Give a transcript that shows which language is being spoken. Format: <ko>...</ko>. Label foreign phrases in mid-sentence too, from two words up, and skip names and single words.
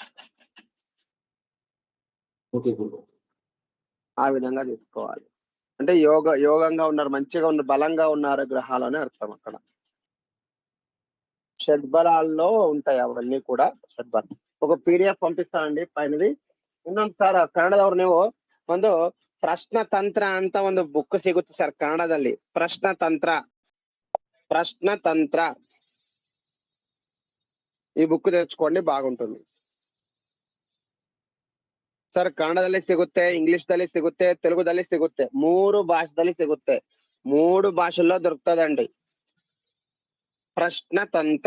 <te>ఓకే గురు. ఆ విధంగా తీసుకోవాలి. అంటే యోగంగా ఉన్నారు, మంచిగా ఉన్నారు, బలంగా ఉన్నారు గ్రహాలు అని అర్థం అక్కడ. షడ్బలాల్లో ఉంటాయి అవన్నీ కూడా. షడ్బల ఒక PDF పంపిస్తానండి ಪೈನದಿ.</te> <kn>ಇನ್ನೊಂದು ಸರ್ ಕನ್ನಡದವ್ರು ನೀವು ಒಂದು ಪ್ರಶ್ನ ತಂತ್ರ ಅಂತ ಒಂದು ಬುಕ್ ಸಿಗುತ್ತೆ ಸರ್ ಕನ್ನಡದಲ್ಲಿ. ಪ್ರಶ್ನ ತಂತ್ರ ಈ ಬುಕ್</kn> <te>తెచ్చుకోండి, బాగుంటుంది</te> <kn>ಸರ್. ಕನ್ನಡದಲ್ಲಿ ಸಿಗುತ್ತೆ, ಇಂಗ್ಲಿಷ್ ದಲ್ಲಿ ಸಿಗುತ್ತೆ, ತೆಲುಗುದಲ್ಲಿ ಸಿಗುತ್ತೆ, 3 ಭಾಷೆದಲ್ಲಿ ಸಿಗುತ್ತೆ.</kn> <te>3 భాషల్లో దొరుకుతుందండి ಪ್ರಶ್ನ ತಂತ್ರ.</te>